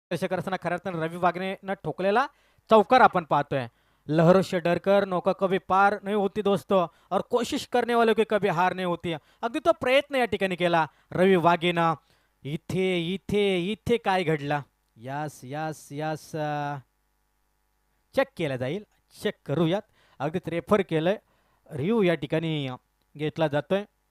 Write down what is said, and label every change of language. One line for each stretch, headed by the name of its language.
Marathi: करताना खऱ्या अर्थानं रवी वाघने ठोकलेला चौकार आपण पाहतोय.
Hindi: लहरों से डरकर नौका कभी पार नहीं होती दोस्तों, और कोशिश करने वालों की कभी हार नहीं होती.
Marathi: अगदी तो प्रयत्न या ठिकाणी केला रवी वाघेनं. इथे इथे इथे काय घडला? यास यास यास चेक केलं जाईल, चेक करूयात. अगदीच रेफर केलंय, रिव्ह्यू या ठिकाणी घेतला जातोय.